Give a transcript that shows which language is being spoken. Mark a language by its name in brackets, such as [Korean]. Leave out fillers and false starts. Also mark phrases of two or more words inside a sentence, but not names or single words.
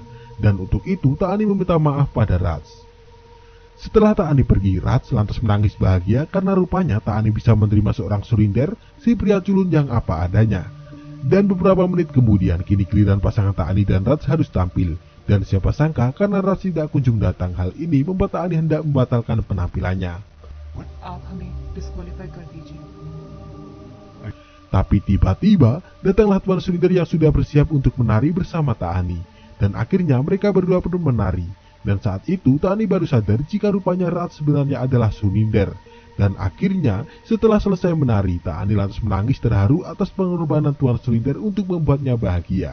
[Indonesian] Dan untuk itu Taani meminta maaf pada Raj. Setelah Taani pergi, Raj lantas menangis bahagia karena rupanya Taani bisa menerima seorang Surinder, si pria culun yang apa adanya. Dan beberapa menit kemudian kini giliran pasangan Taani dan Raj harus tampil. Dan siapa sangka karena Raj tidak kunjung datang, hal ini membuat Taani hendak membatalkan penampilannya. [Hindi] आप हमें डिस्क्वालीफाई कर दीजिए. [Indonesian] Tapi tiba-tiba datanglah Tuan Surinder yang sudah bersiap untuk menari bersama Taani. Dan akhirnya mereka berdua pun menari. Dan saat itu Taani baru sadar jika rupanya Raj sebenarnya adalah Surinder. Dan akhirnya setelah selesai menari, Taani lantas menangis terharu atas pengorbanan Tuan Surinder untuk membuatnya bahagia.